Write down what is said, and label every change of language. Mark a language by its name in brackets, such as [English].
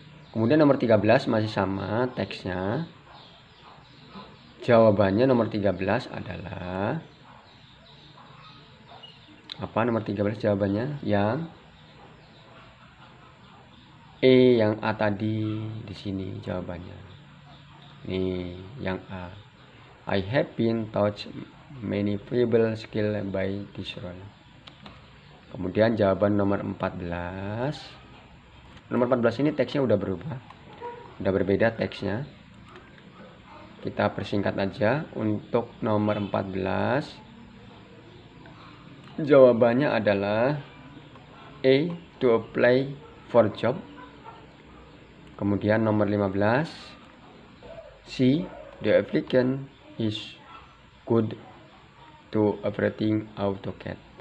[Indonesian] Kemudian nomor 13 masih sama teksnya. Jawabannya nomor 13 adalah apa? Nomor 13 jawabannya yang E, yang A tadi di sini jawabannya. Nih, yang A. [English] I have been taught many valuable skills by this role. [Indonesian] Kemudian jawaban nomor 14. Nomor 14 ini teksnya udah berubah. Udah berbeda teksnya. Kita persingkat aja. Untuk nomor 14, jawabannya adalah A, [English] to apply for job. [Indonesian] Kemudian nomor 15, [English] C, the applicant is good to operating AutoCAD.